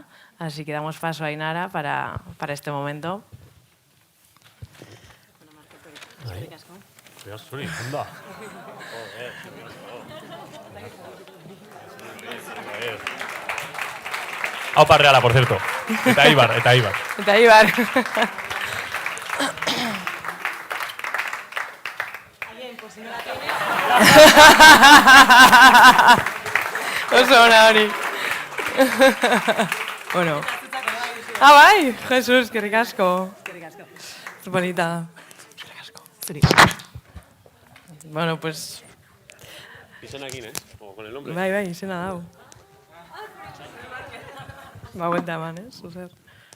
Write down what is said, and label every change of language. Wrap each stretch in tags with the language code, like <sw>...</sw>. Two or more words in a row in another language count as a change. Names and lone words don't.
<es>Así que damos paso a Ainara para este momento. Aupa Reala, por cierto.</es> <eu>Eta Ibar. Eta Ibar. Oso ona hori. Bueno. Bai, Jesus, eskerrik asko.</eu> <es>Es bonita.</es> <eu>Eskerrik asko.</eu> <es>Bueno, pues...</es> <eu>Izenakin,</eu> <es>¿eh? O con el nombre.</es> <eu>Bai, izena dau. Ba, buelta eman, Zuzer.</eu>